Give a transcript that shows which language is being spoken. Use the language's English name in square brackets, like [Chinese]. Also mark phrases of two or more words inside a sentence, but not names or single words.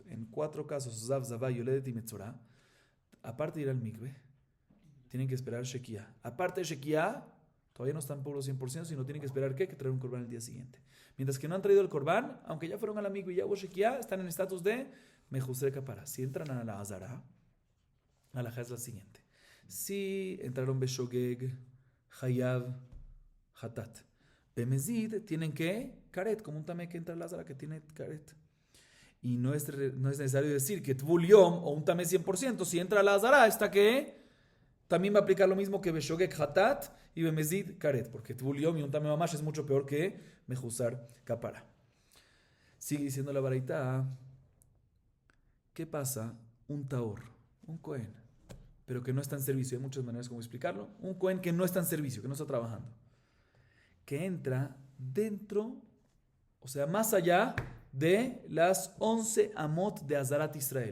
[Spanish] En 4 casos, [Hebrew] זב, זבה, יולדת [Spanish] y metzorá. Aparte de ir al mikve, tienen que esperar shekiah. Aparte de shekiah, todavía no están puros 100%, sino tienen que esperar ¿qué? Que traer un korban el día siguiente. Mientras que no han traído el korban, aunque ya fueron a la mikve y ya hubo shekiah, están en estatus de [Hebrew] מחוסר כפרה. [Spanish] Si entran a la azara, la halajá es la siguiente. Si entraron beshogeg, [Hebrew] חייב, חטאת. [Spanish] Bemezid tienen que karet, como un tamé que entra a la azara que tiene karet. Y no es necesario decir que [Hebrew] טבול יום [Spanish] o un tamé 100%. Si entra a la azara, está que también va a aplicar lo mismo que [Hebrew] בשוגג, חטאת [Spanish] y [Hebrew] במזיד, כרת. [Spanish] Porque [Hebrew] טבול יום [Spanish] y un [Hebrew] טמא ממש [Spanish] es mucho peor que [Hebrew] מחוסר כפרה. [Spanish] Sigue diciendo la baraita. ¿Qué pasa? Un taor, un kohen, pero que no está en servicio. Hay muchas maneras como explicarlo. Un kohen que no está en servicio, que no está trabajando, que entra dentro, o sea, más allá de las 11 amot de Azarat Israel.